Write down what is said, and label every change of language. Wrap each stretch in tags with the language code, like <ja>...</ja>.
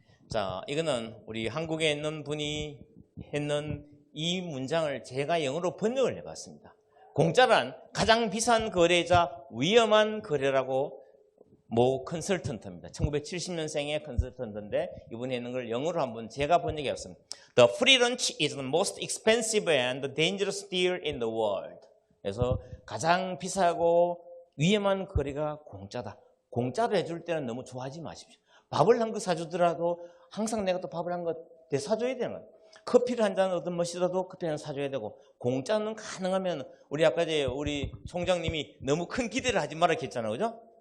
<ko>자, 이거는 우리 한국에 있는 분이 했는 이 문장을 제가 영어로 번역을 해봤습니다. 공짜란 가장 비싼 거래자 위험한 거래라고 모 컨설턴트입니다. 1970년생의 컨설턴트인데 이분이 있는 걸 영어로 한번 제가 번역해봤습니다.</ko> <en>The free lunch is the most expensive and dangerous deal in the world.</en> <ko>그래서 가장 비싸고 위험한 거래가 공짜다. 공짜로 해줄 때는 너무 좋아하지 마십시오. 밥을 한 거 사주더라도 항상 내가 또 밥을 한 거 대사줘야 되는 거예요. 커피를 한 잔 얻은 멋이라도 커피 한 잔 사줘야 되고 공짜는 가능하면 우리 아까 우리 총장님이 너무 큰 기대를 하지 말라 했잖아요. 그죠?</ko>